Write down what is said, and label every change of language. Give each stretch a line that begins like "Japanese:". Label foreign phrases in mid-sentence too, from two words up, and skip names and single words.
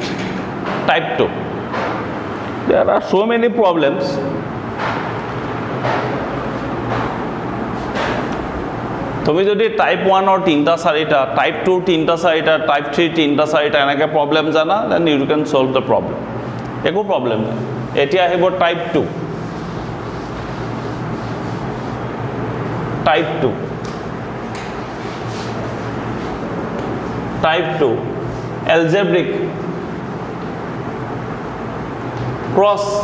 English: Type 2. There are so many problems.
Assamese: তুমি যদি টাইপ 1 or 3টা 4টা টাইপ 2 3টা 4টা টাইপ 3 3টা 4টা এনেকে প্রবলেম জানা
English: then you can solve the problem
Assamese: একো প্রবলেম নাই এতিয়া আহিব টাইপ 2
English: type 2 type 2 algebraic cross